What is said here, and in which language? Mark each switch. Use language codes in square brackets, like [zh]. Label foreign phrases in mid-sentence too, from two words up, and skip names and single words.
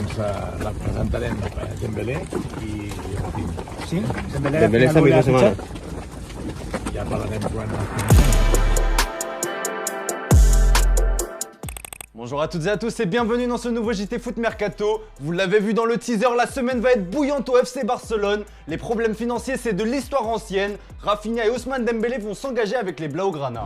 [ca] la presentarem Dembélé i Rafinha. Sí, [es] Dembélé esta misma semana. [ca] Ja parlarem quan... [fr] Bonjour à toutes et à tous et bienvenue dans ce nouveau JT Foot Mercato. Vous l'avez vu dans le teaser, la semaine va être bouillante au FC Barcelone. Les problèmes financiers, c'est de l'histoire ancienne. Rafinha et Ousmane Dembélé vont s'engager avec les Blaugrana.